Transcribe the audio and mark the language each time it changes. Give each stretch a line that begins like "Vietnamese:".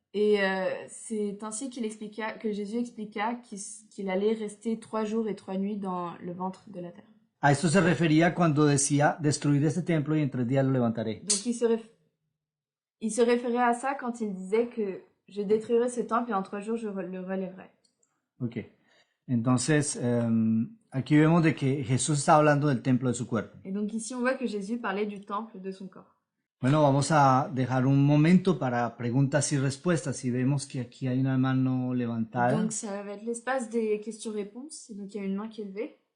French: Et c'est ainsi que Jésus expliqua qu'il allait rester 3 jours et 3 nuits dans le ventre de la terre.
Spanish: A esto se refería cuando decía, destruid este templo y en 3 días lo levantaré.
French: Donc il se référait à ça quand il disait que je détruirai ce temple et en 3 jours je le relèverai. Ok.
Spanish: Entonces, aquí vemos de que Jesús está hablando del templo de su cuerpo.
French: Et donc ici on voit que Jésus parlait du temple de son corps.
Spanish: Bueno, vamos a dejar un momento para preguntas y respuestas. Y vemos que aquí hay una mano levantada.
French: Donc ça va être l'espace des questions-réponses. Donc il y a une main qui est levée.